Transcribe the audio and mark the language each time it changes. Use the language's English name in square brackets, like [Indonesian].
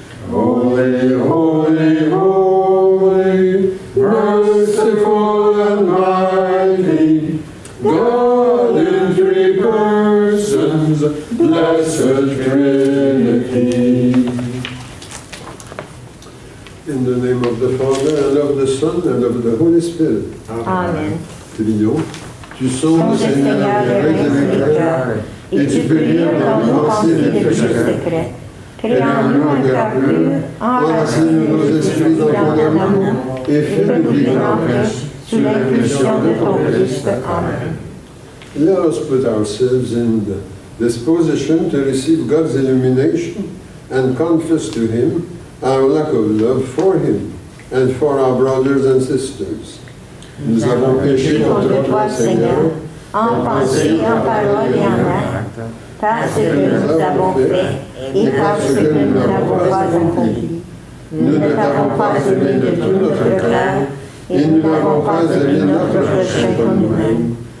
[English] Holy, holy, holy, merciful and mighty, God in three persons, blessed Trinity. In the name of the Father, and of the Son, and of the Holy Spirit. Amen. [French] Prions. Tu sondes, Sonde, Seigneur, Seigneur, les les reins et les cœurs, et tu peux lire dans nos pensées les plus secrets. Crée en nous un cœur pur, Enracine nos esprits dans ton amour, et fais-nous vivre en paix, sous l'impulsion de ton Christ. Amen. [English] Let us put ourselves in the disposition to receive God's illumination and confess to Him our lack of love for Him and for our brothers and sisters. [French] Nous avons péché contre toi, Seigneur, en pensée, en parole et en acte, parce que nous avons fait et parce que nous n'avons pas accompli. Nous ne t'avons pas aimé de tout notre cœur et nous n'avons pas aimé notre prochain comme nous-mêmes.